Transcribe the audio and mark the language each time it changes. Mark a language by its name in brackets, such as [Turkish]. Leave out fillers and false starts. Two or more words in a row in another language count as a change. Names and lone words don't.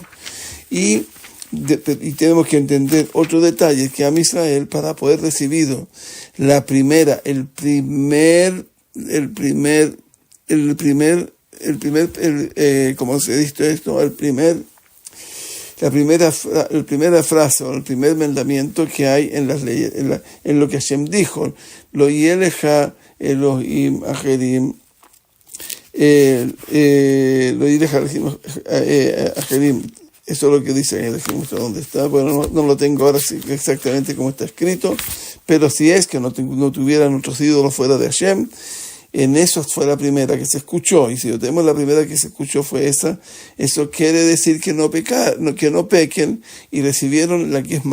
[Spanish] Y tenemos que entender otro detalle, que a Israel, para poder recibir la primera frase o el primer mandamiento que hay en las leyes, en lo que Hashem dijo, [Hebrew] לא יהיה לך אלהים אחרים, לא יהיה לך אחרים. [Spanish] Eso es lo que dice en el ejemplo donde está. Bueno, no lo tengo ahora exactamente como está escrito, pero si es que no tuvieran otros ídolos fuera de Hashem, en eso fue la primera que se escuchó, y si tenemos la primera que se escuchó fue esa, eso quiere decir que no pequen, y recibieron la que es